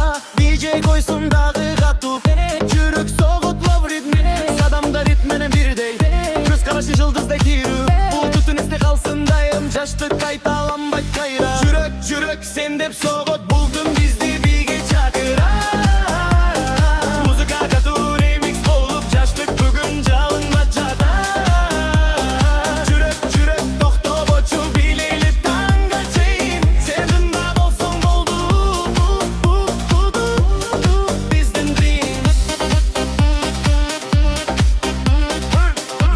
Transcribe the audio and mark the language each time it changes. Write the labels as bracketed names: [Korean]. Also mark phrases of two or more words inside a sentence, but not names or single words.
[Kyrgyz] DJ койсун дагы катуу, жүрөк согот [English] love rhythm. [Kyrgyz] Кадамдар ритм менен бирдей, көз карашы жылдыздай тирүү. Бул түтүн эсте калсын дайым, жаштык кайталанбайт кайра. Жүрөк, жүрөк сен деп согот, бул түн бизди бийге чакырат. Музыка катуу remix болуп, жаштык бүгүн жалынбай жатат. Жүрөк, жүрөк токтобочу, бийлейли таңга чейин. Сен жында болсоң болду, биздин dream.